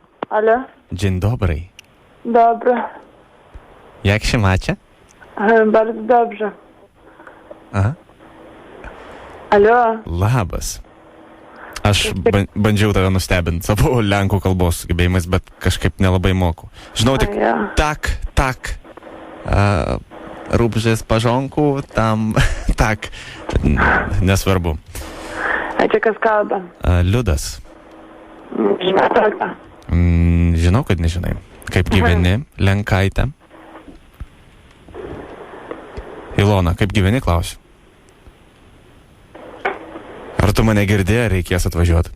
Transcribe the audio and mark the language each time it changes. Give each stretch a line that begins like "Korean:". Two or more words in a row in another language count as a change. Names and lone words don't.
Russian: Алло.
Polish: Dzień dobry.
Ukrainian: Добре.
Polish: Jak się macie? Bardzo dobrze. Aha.
Lithuanian: Alio. Labas. Aš bandžiau tave nustebinti savo lenkų kalbos sugebėjimais, bet kažkaip nelabai moku. Žinau tik tak. Rūbžės pažonkų, tam tak. Nesvarbu. A čia kas kalba? Liudas. Žinau toką. Žinau, kad nežinai. Kaip gyveni, Lenkaitė? Ilona, kaip gyveni, klausiu. Ar tu mane girdėjai, ar reikės atvažiuoti?